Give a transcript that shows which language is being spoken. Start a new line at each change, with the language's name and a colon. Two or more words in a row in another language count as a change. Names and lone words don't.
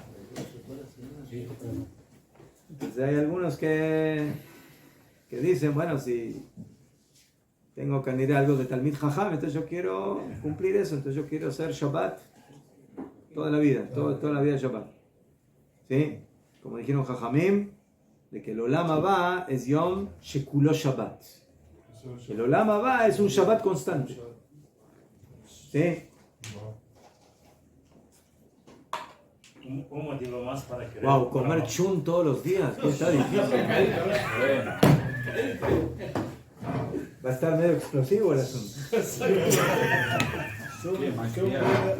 Spanish: Entonces hay algunos que dicen, bueno, si tengo que añadir algo de
Hebrew: תלמיד חכם,
Spanish: entonces yo quiero cumplir eso, entonces yo quiero hacer Shabbat toda la vida, toda la vida Shabbat. ¿Sí? Como dijeron Jajamim, de que el
Hebrew: עולם הבא
Spanish: es
Hebrew: יום שכולו שבת.
Spanish: El
Hebrew: עולם הבא
Spanish: es un Shabbat constante. ¿Sí? Un motivo más para que... Wow, comer chun todos los días, que está difícil. Va a estar medio explosivo el asunto.